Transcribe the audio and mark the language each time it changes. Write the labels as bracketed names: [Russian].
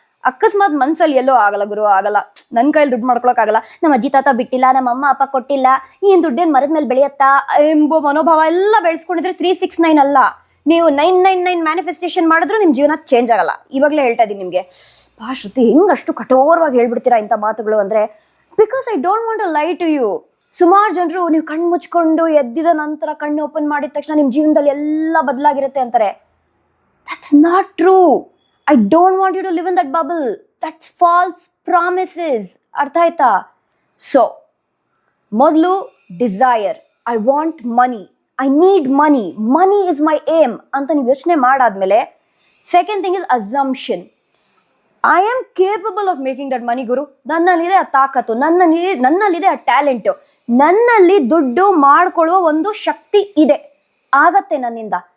[Kannada] ಅಕಸ್ಮಾತ್ ಮನ್ಸಲ್ಲಿ ಎಲ್ಲೋ ಆಗಲ್ಲ ಗುರು, ಆಗಲ್ಲ, ನನ್ನ ಕೈಲಿ ದುಡ್ಡು ಮಾಡ್ಕೊಳಕ್ ಆಗಲ್ಲ, ನಮ್ಮ ಅಜ್ಜಿ ತಾತ ಬಿಟ್ಟಿಲ್ಲ, ನಮ್ಮ ಅಮ್ಮ ಅಪ್ಪ ಕೊಟ್ಟಿಲ್ಲ, ಏನ್ ದುಡ್ಡೇನ್ ಮರದ ಮೇಲೆ ಬೆಳೆಯತ್ತಾ ಎಂಬೋ ಮನೋಭಾವ ಎಲ್ಲ ಬೆಳೆಸ್ಕೊಂಡಿದ್ರೆ 369 ಅಲ್ಲ, ನೀವು 999 ಮ್ಯಾನಿಫೆಸ್ಟೇಷನ್ ಮಾಡಿದ್ರು ನಿಮ್ ಜೀವನ ಚೇಂಜ್ ಆಗಲ್ಲ. ಇವಾಗಲೇ ಹೇಳ್ತಾ ಇದೀನಿ ನಿಮ್ಗೆ. ಶ್ರುತಿ ಹೆಂಗ್ ಅಷ್ಟು ಕಠೋರವಾಗಿ ಹೇಳ್ಬಿಡ್ತೀರಾ ಇಂಥ ಮಾತುಗಳು ಅಂದ್ರೆ, [English] Because I don't want to lie to you. [Kannada] ಸುಮಾರು ಜನರು ನೀವು ಕಣ್ಣು ಮುಚ್ಕೊಂಡು ಎದ್ದಿದ ನಂತರ ಕಣ್ಣು ಓಪನ್ ಮಾಡಿದ ತಕ್ಷಣ ನಿಮ್ ಜೀವನದಲ್ಲಿ ಎಲ್ಲ ಬದಲಾಗಿರುತ್ತೆ ಅಂತಾರೆ. [English] That's not true. I don't want you to live in that bubble. That's false promises. [Kannada] ಅರ್ಥ ಆಯ್ತಾ? [English] so ಮೊದಲು desire, I want money, I need money, money is my aim [Kannada] ಅಂತ ನೀವು ಯೋಚನೆ ಮಾಡಾದ್ಮೇಲೆ [English] Second thing is assumption. I am capable of making that money [Kannada] ಗುರು. ನನ್ನಲ್ಲಿದೆ ಆ ತಾಕತ್ತು, ನನ್ನಲ್ಲಿದೆ ಆ ಟ್ಯಾಲೆಂಟು, ನನ್ನಲ್ಲಿ ದುಡ್ಡು ಮಾಡ್ಕೊಳ್ಳುವ ಒಂದು ಶಕ್ತಿ ಇದೆ, ಆಗತ್ತೆ ನನ್ನಿಂದ.